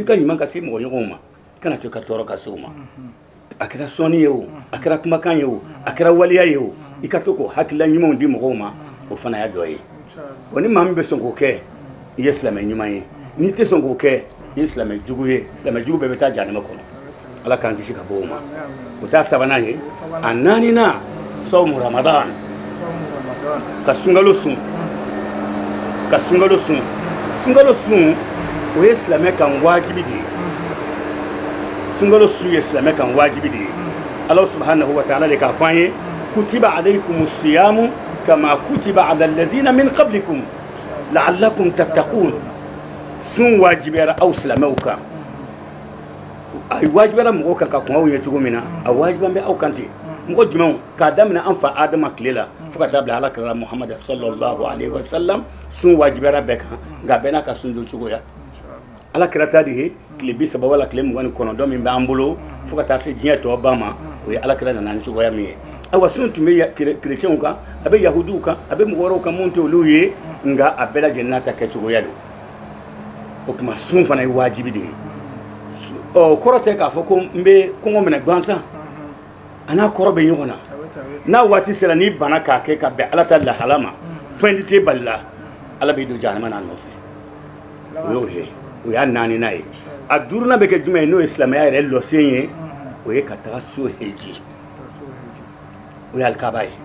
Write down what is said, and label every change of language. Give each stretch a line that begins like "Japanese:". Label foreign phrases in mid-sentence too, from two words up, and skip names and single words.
Bambara: ka ɲuman ka se mɔgɔ ɲɔgɔnw ma kana to ka tɔɔrɔ ka se o ma a kɛra sɔnni ye o a kɛra kumakan ye o a kɛra waliya ye o i ka to k'o hakilila ɲumanw di mɔgɔw ma o fana y'a dɔ ye wa ni maa min bɛ sɔn k'o kɛ i ye silamɛ ɲuman ye n'i tɛ sɔn k'o kɛ i ye silamɛ jugu ye silamɛ jugu bɛɛ bɛ taa jahanama kɔnɔ ala k'an kisi ka bɔ o ma o t'a sabanan ye a naaninan
Arabic: صوم رمضان
Bambara: ka sunkalo sun sunkalo sun o ye silamɛ kan wajibi de ye sunkalo sun ye silamɛ kan wajibi de ye
Arabic: الله سبحانه وتعالى
Bambara: de k'a fɔ an ye
Arabic: كتب عليكم الصيام كما كتب على الذين من قبلكم لعلكم تتقون
Bambara: sun wajibiyara aw silamɛw kan a wajibiyara mɔgɔw kan ka kɔn aw ye cogo min na a wajiban bɛ aw kan ten mɔgɔ jumɛnw k'a daminɛ an fa adama tile la fo ka taa bila alakira muhamad
Arabic: صلى الله عليه وسلم
Bambara: sun wajibiyara bɛɛ kan nka bɛɛ n'a ka sun don cogoya alakira ta de ye tile 30 wala tile 29 min b'an bolo fo ka taa se diɲɛ tɔ ban ma o ye alakira nana ni cogoya min ye ayiwa sun tun bɛ kerecɛnw kan a bɛ yahudiw kan a bɛ mɔgɔ wɛrɛw kan mun tɛ olu ye nka a bɛɛ lajɛlen n'a ta kɛcogoya don o tuma sun fana ye wajibi de ye ɔ kɔrɔ tɛ k'a fɔ ko n bɛ kɔngɔ minɛ gansan a n'a kɔrɔ bɛ ɲɔgɔn na n'a waati sera n'i bana k'a kɛ ka bɛn ala ta lahala ma fɛn di tɛ bali la ala b'i don jahanama n'a nɔfɛ o y'o ye o y'a naaninan ye a duurunan bɛ kɛ jumɛn ye n'o ye silamɛya yɛrɛ lɔsen ye o ye ka taga so heji o ye alikaba